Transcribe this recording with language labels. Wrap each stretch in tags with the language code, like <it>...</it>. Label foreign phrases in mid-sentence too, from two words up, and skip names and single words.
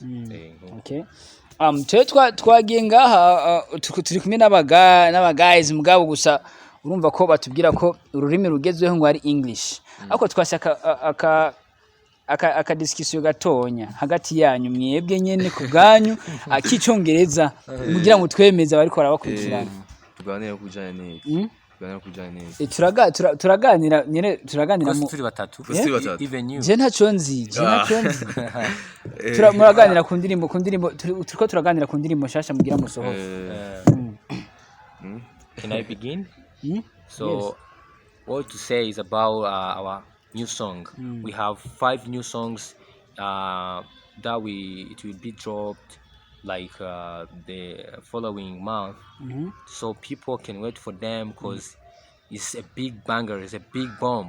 <rn>okay twagiye ngaha turi kumwe n'aba guys mugabo gusa urumva ko batubwira ko ururimi rugezweho ngo ari English ariko twashaka aka discussion gatonya hagati yanyu mwebwe nyene ku bwanyu akicongereza mugira ngo twemeze bari ko arabakurikirana tuganira kujana neza turaganira nyene turaganira mu turi batatu</rn> <en>even you</en> <rn>je ntaco nzi muraganira ku ndirimbo turiko turaganira ku ndirimbo shasha mugira musoho</rn> <en>can I begin so yes. What to say is about our new song. We have 5 new songs that it will be dropped like the following month, so people can wait for them because it's a big banger, it's a big bomb.</en>